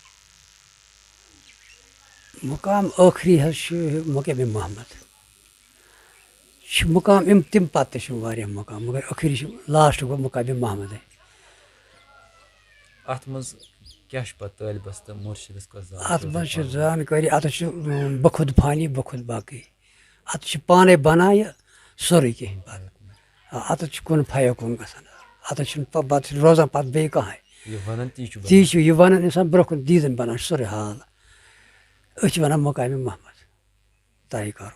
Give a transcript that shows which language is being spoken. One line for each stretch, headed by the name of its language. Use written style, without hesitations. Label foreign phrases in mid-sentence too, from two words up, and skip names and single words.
Kashmiri: مُقام ٲخری حظ چھُ مقامِ محمد چھِ مُقام یِم تِم پَتہٕ تہِ چھِ واریاہ مُقام مگر ٲخری چھِ لاسٹ گوٚو مقامِ محمدٕے اَتھ منٛز کیٛاہ چھُ پَتہٕ طٲلبَس تہٕ مُرشِدَس کۄس اَتھ منٛز چھِ زانکٲری اَتَس چھُ بخود فانی بخود باقٕے اَتھ چھِ پانَے بَنان یہِ سورُے کینٛہہ پَتہٕ اَتَس چھُ
Arabic: کُن فَیکُن
Kashmiri: گژھان اَتَس چھُنہٕ پَتہٕ چھُنہٕ روزان پَتہٕ بیٚیہِ کٕہٕنۍ تی چھُ یہِ وَنان اِنسان برونٛہہ کُن دیٖدَن بَنان چھُ سورُے حال أسۍ چھِ وَنان مقامِ محمد طے کَرُن